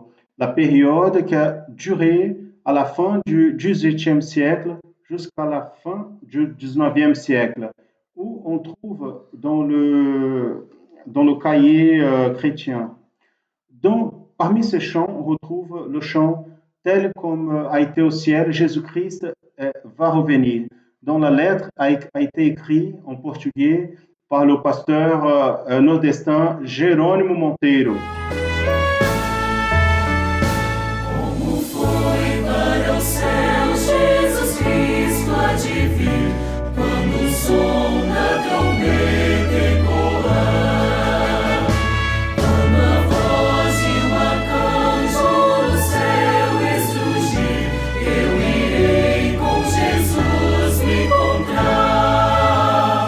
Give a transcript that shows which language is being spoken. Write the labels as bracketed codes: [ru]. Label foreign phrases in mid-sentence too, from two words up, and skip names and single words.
[fr] La période qui a duré à la fin du XVIIIe siècle jusqu'à la fin du XIXe siècle, où on trouve dans le cahier chrétien. Donc, parmi ces chants, on retrouve le chant tel comme a été au ciel, Jésus-Christ va revenir, dont la lettre a été écrite en portugais par le pasteur nordestin Jerônimo Monteiro. [pt] Como foi para o céu Jesus Cristo há de vir, quando o som da trombeta ecoar, quando a voz de um arcanjo no céu extrugir, eu irei com Jesus me encontrar.